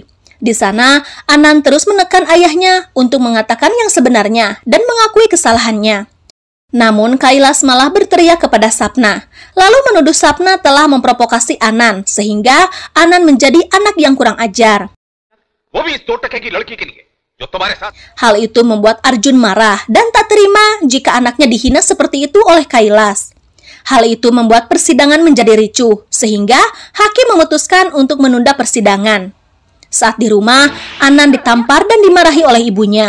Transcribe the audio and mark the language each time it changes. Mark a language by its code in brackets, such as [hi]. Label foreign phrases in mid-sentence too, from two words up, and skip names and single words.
[id] Di sana, Anan terus menekan ayahnya untuk mengatakan yang sebenarnya dan mengakui kesalahannya. Namun, Kailas malah berteriak kepada Sapna, lalu menuduh Sapna telah memprovokasi Anan, sehingga Anan menjadi anak yang kurang ajar. [hi] जो तुम्हारे साथ [id] Hal itu membuat Arjun marah dan tak terima jika anaknya dihina seperti itu oleh Kailas. Hal itu membuat persidangan menjadi ricuh, sehingga hakim memutuskan untuk menunda persidangan. Saat di rumah, Anand ditampar dan dimarahi oleh ibunya.